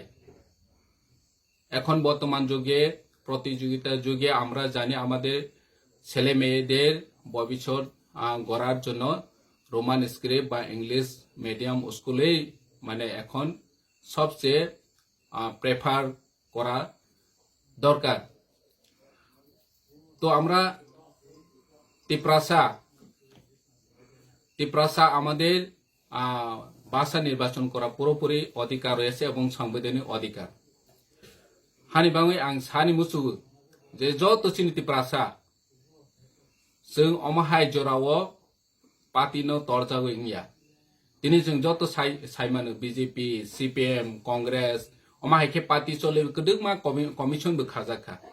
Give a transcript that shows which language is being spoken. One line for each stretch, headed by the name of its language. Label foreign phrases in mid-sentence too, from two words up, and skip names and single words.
Bangla: এখন বর্তমান যুগে প্রতিযোগিতার যুগে আমরা জানি আমাদের ছেলে মেয়েদের ভবিষ্যৎ গড়ার জন্য
English: Roman script
Bangla: বা
English: English medium
Bangla: স্কুলেই মানে এখন সবচেয়ে প্রেফার করা দরকার। তো আমরা ত্রিপ্রাসা আমাদের ভাষা নির্বাচন করা পুরোপুরি অধিকার রয়েছে এবং সাংবিধানিক অধিকার।
Kok Borok: हानि बाङै आं सानि मुसुगु जे जत चिनि त्रिप्रासा जों अमाहाय जरावो पार्टीनो तरजागो इंगिया दिनै जों जत साइमानो बीजेपी सीपीएम कांग्रेस अमाहायखे पार्टी चले गदोमा कमिशन बो खाजाखा